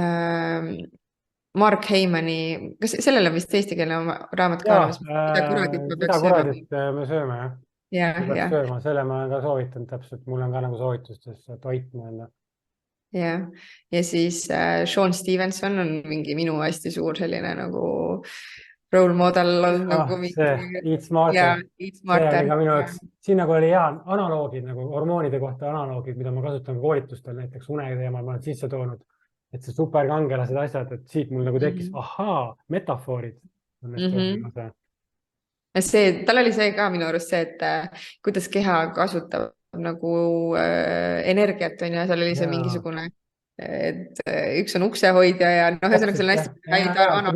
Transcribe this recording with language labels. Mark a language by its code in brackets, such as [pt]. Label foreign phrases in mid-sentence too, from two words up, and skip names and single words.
[et] Mark Heimani, kas sellele on vist eestikeelne raamat ka olemas? Mida kuradit me sööme, jah? Ja. Sööma, selle ma olen ka soovitanud täpselt, mul on ka nagu soovitustes toit nii-öelda. Ja siis Sean Stevenson on mingi minu hästi suur selline nagu [en] role model [et] on nagu see Eat Smarter, see oli ka minu jaoks, siin nagu oli hea analoogid nagu hormoonide kohta analoogid, mida ma kasutan koolitustel näiteks une teemal, ma olen sisse toonud, et see superkangelased asjad, et siit mul nagu tekkis, metafoorid. Tal oli see ka minu arust see, et kuidas keha kasutab nagu energiat on ja seal oli see mingisugune, et üks on uksehoidja ja noh, ühesõnaga seal on hästi